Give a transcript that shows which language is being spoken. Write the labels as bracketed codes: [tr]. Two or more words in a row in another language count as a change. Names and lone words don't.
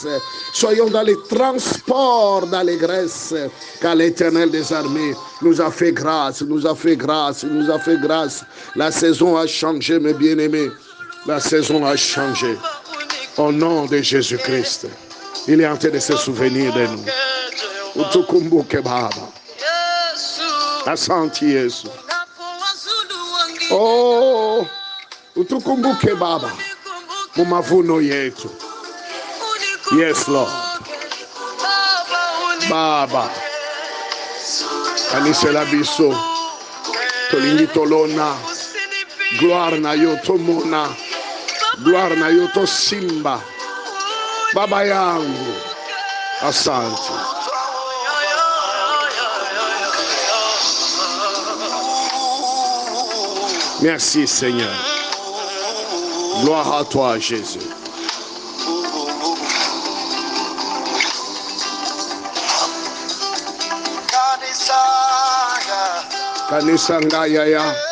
[fr] Soyons dans les transports d'allégresse. Car l'Éternel des armées nous a fait grâce, nous a fait grâce. La saison a changé, mes bien-aimés. La saison a changé. Au nom de Jésus-Christ. Il est en train de se souvenir de nous. [sw] Utukumbuke Baba. Asante Yesu. Oh, utukumbuke Baba. Mumavuno yetu. [en] Yes, Lord. [ln] Baba. Kanisa la biso. Tolingi tolona. Gloire na yo tomona. Gloire na yo to simba. [sw] Baba yangu. Asante. [fr] Merci Seigneur. Gloire à toi Jésus. Kanisanga yaya.